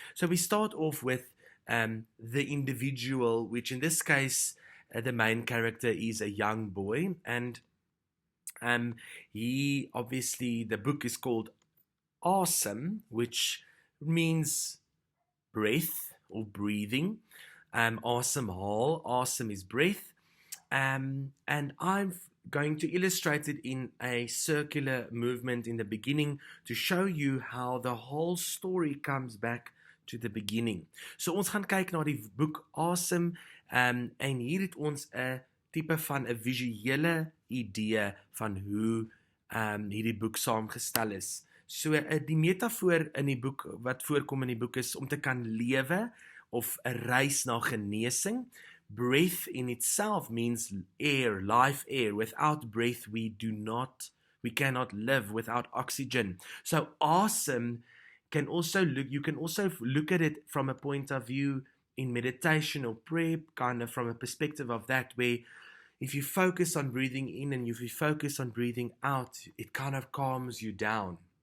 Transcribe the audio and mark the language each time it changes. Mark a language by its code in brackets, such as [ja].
[en] So we start off with the individual, which in this case, the main character is a young boy, and he obviously, the book is called ASEM, which means breath or breathing. Asemhaal, asem is breath, and I'm going to illustrate it in a circular movement in the beginning to show you how the whole story comes back to the beginning. [af] So ons gaan kyk na die boek ASEM en hier het ons 'n tipe van 'n visuele idee van hoe hierdie boek saamgestel is. So die metafoor in die boek wat voorkom in die boek is om te kan lewe of 'n reis na genesing. [en] Breath in itself means air, life air. Without breath we cannot live without oxygen. So ASEM you can also look at it from a point of view in meditation or prayer, kind of from a perspective of that, where if you focus on breathing in and if you focus on breathing out, it kind of calms you down.